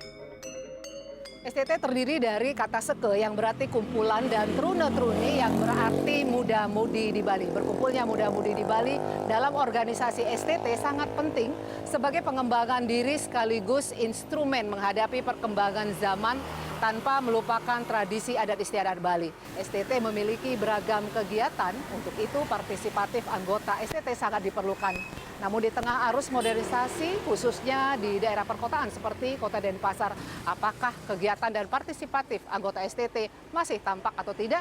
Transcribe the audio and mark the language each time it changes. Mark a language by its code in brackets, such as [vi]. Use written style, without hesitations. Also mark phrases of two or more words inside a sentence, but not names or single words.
[id] STT terdiri dari kata seke yang berarti kumpulan dan trune truni yang berarti muda-mudi di Bali. Berkumpulnya muda-mudi di Bali dalam organisasi STT sangat penting sebagai pengembangan diri sekaligus instrumen menghadapi perkembangan zaman tanpa melupakan tradisi adat istiadat Bali. STT memiliki beragam kegiatan, untuk itu partisipatif anggota STT sangat diperlukan. Namun di tengah arus modernisasi, khususnya di daerah perkotaan seperti Kota Denpasar, apakah kegiatan dan partisipatif anggota STT masih tampak atau tidak?